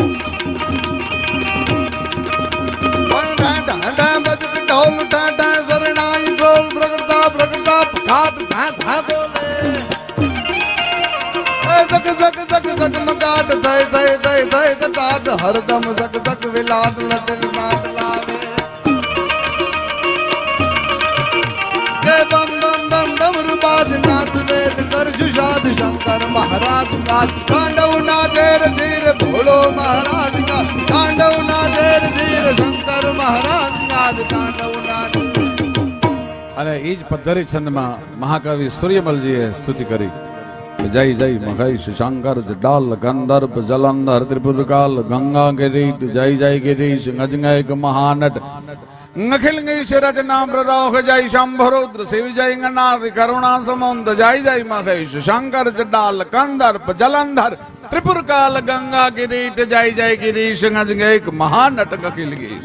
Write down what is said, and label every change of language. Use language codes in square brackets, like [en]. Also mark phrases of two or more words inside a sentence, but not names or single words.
[hi] बन डा डा डा बज ढोल उठा डा सरनाई ढोल भ्रगटा भ्रगटा घाट धा धा बोले. जग जग जग जग मगाट दय दय दय दय गताद हरदम जग जग विलाद लदल नाद लावे. बम बम बम डमरू बाज नाच महाराज का तांडव नाचे रे धीर भोलो महाराज का तांडव नाचे रे धीर शंकर महाराज का तांडव नाचे। [gu] અને એ જ પદ્ધતિ છંદમાં મહાકવિ સૂર્યમલજીએ સ્તુતિ કરી જય જય મહેશ શંકર જડાલ ગંધર્પ જલંધર ત્રિપુરકાલ ગંગા ગિરીટ જય જય ગિરીશ ગજંગૈક મહાનટ અખિલ રચના પ્રરોહ જય શંભરુદ્ર શિવ જય ગણાધિ કરુણા સમુદ્ર જય જય મહેશ શંકર જડાલ ગંધર્પ જલંધર ત્રિપુરકાલ ગંગા ગિરીટ જય જય ગિરીશ ગજંગૈક મહાનટ અખિલ ગીશ।